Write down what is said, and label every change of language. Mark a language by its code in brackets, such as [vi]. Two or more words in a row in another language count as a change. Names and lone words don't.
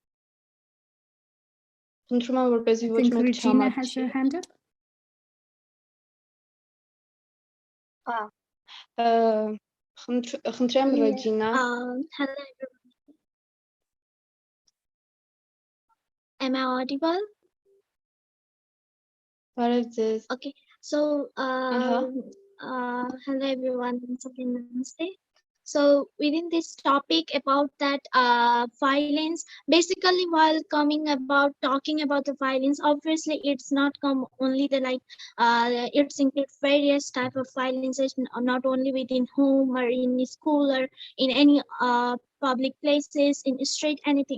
[hy] Խնդրում եմ, որպեսզի ոչ մեկ չհամաչի։ Խնդրեմ Ռեջինա։ [en] Hello everyone. Am I audible? [hy] Բարև ձեզ։ [en] Okay, so Hello everyone, once again namaste. So within this topic about that violence, basically while coming about talking about the violence, obviously it's not come only the like it's include various type of violence, not only within home or in school or in any public places, in street, anything.